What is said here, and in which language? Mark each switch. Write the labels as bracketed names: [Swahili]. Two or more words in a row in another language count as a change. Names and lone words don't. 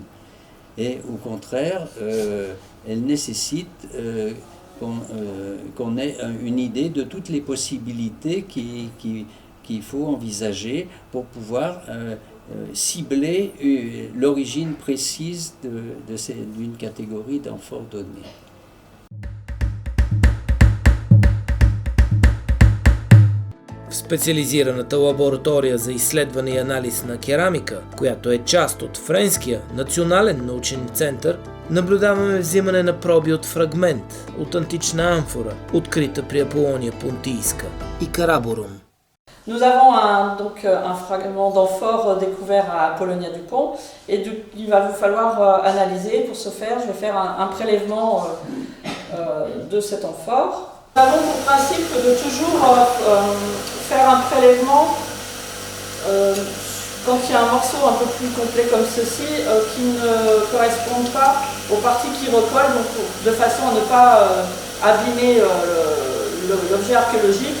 [French] Et au contraire, elles nécessitent qu'on ait une idée de toutes les possibilités qu'il faut envisager pour pouvoir cibler l'origine précise d'une catégorie d'amphores donnée. [Bulgarian] В специализираната лаборатория за изследване и анализ на керамика, която е част от Френския национален научен център, наблюдаваме взимане на проби от фрагмент от антична амфора, открита при Аполония Понтийска и Караборум. [French] Nous avons un fragment d'amphore découvert à Apollonia du Pont et il va vous falloir analyser. Pour ce faire, je vais faire un prélèvement de cet amphore. Nous avons pour principe de toujours faire un prélèvement quand il y a un morceau un peu plus complet comme ceci qui ne correspond pas aux parties qui recollent, donc de façon à ne pas abîmer l'objet archéologique.